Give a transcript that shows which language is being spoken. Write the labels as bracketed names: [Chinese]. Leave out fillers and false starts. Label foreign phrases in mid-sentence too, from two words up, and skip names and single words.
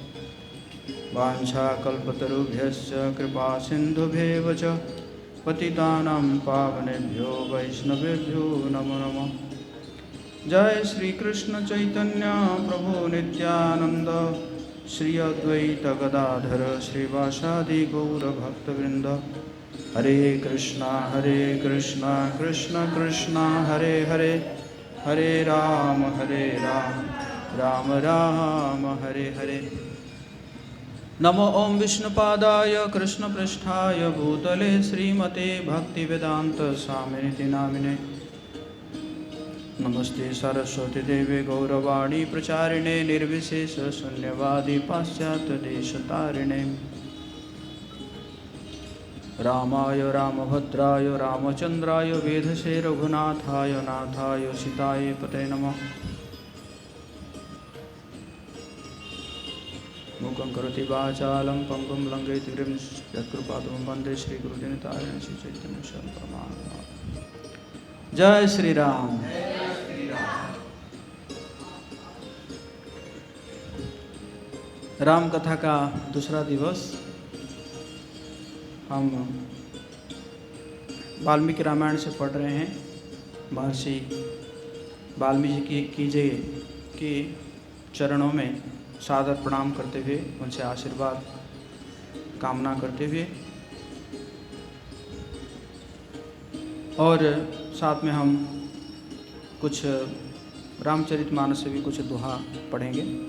[Sanskrit] वाञ्छाकल्पतरुभ्यश्च कृपा सिन्धुभ्येव च पतितानां पावनेभ्यो वैष्णवेभ्यो नमो नमः। जय श्री कृष्ण चैतन्य प्रभु नित्यानंद श्री अद्वैत गदाधर श्रीवासादि गौर भक्तवृंद। हरे कृष्णा कृष्ण कृष्ण हरे हरे, हरे राम राम राम हरे हरे। नमो ओं विष्णुपादाय कृष्णपृष्ठाय भूतले श्रीमते भक्तिवेदांत स्वामिनिति नामिने। नमस्ते सरस्वती देवे गौरवाणी प्रचारिणे निर्विशेष शून्यवादी पाश्चात्य देशतारिणे। रामाय रामभद्राय रामचंद्राय वेधसे रघुनाथाय नाथाय सीताय पते नमः। मूकं करोति वाचालं पंगुं लंघयति गिरिं यत्कृपातुं वन्दे श्रीगुरुदिनताय श्रीचैतन्य प्रमाण। [Hindi] जय श्री राम। राम कथा का दूसरा दिवस हम वाल्मीकि रामायण से पढ़ रहे हैं। महर्षि वाल्मीकि जी के चरणों में सादर प्रणाम करते हुए उनसे आशीर्वाद कामना करते हुए और साथ में हम कुछ रामचरितमानस से भी कुछ दोहा पढ़ेंगे।